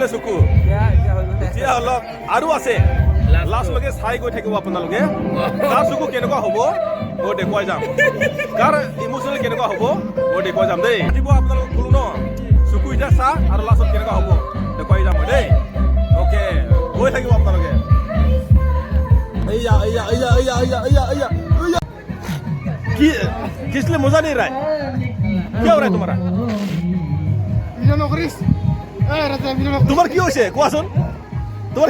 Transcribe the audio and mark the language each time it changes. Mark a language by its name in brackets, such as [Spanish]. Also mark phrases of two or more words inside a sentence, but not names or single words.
[Assamese] চুকু এতিয়া অলপ আৰু আছে লাষ্টলৈকে চাই গৈ থাকিব আপোনালোকে তাৰ চুকু কেনেকুৱা হ'ব মই দেখুৱাই যাম কাৰ ইমোচনেল কেনেকুৱা হ'ব মই দেখুৱাই যাম দেই ৰাতিপুৱা আপোনালোকক ক'লো ন চুকু এতিয়া চা আৰু লাষ্টত কেনেকুৱা হ'ব দেখুৱাই যাম মই দেই অ'কে গৈ থাকিব আপোনালোকে [Hindi] কি किसलिए मजा नहीं रहा है क्या हो रहा है तुम्हारा [Assamese] তোমার কি হৈছে কোৱাচোন তোমাৰ